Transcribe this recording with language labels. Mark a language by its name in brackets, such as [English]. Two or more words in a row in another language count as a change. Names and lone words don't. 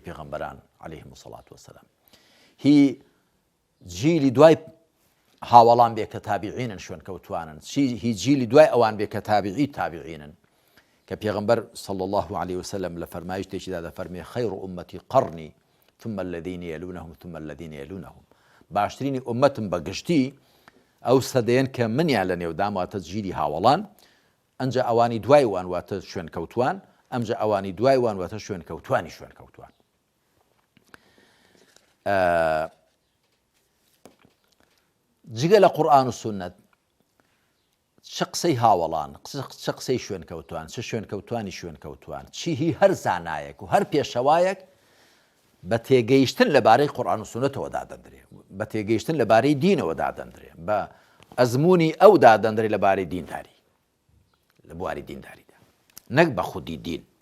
[Central Kurdish] پێغەمبەران [Arabic] عەلەیهیم الصەڵات وەسەلام، [Central Kurdish] هی جیلی دوای هاوڵان بێ کە تابعینن شوێنکەوتوانن، هی جیلی دوای ئەوان بێ کە تابعی تابعینن کە پێغەمبەر [Arabic] صلی الله عليه وسلم [Central Kurdish] لە فەرمایشتێکیدا دەفەرمێ [Arabic] خەیر ئومەتی قەڕنی ثم الذين يلونهم ثم الذين يلونهم، [Central Kurdish] باشترینی ئومەتم بەگشتی ئەو سەدەیەن کە منیان لە نێودام واتە جیلی هاوڵان، ئەنجا ئەوانی دوای وان واتە شوێنکەوتوان، ئەمجا ئەوانی دوای وان واتە شوێنکەوتوانی شوێنکەوتوان. جگە لە قورئان و سونەت چ قسەی هاوڵان، چ قسەی شوێنکەوتوان، چ شوێنکەوتوانی شوێنکەوتوان، چی هی هەر زانایەک و هەر پێشەوایەک بە تێگەیشتن لەبارەی قورئان و سونەتەوە دادەنرێ، بە تێگەیشتن لەبارەی دینەوە دادەنرێ، بە ئەزمموی ئەو دادەنرێ لەبارەی دینداری، لە بواری دینداریدا، نەک بە خودی دین.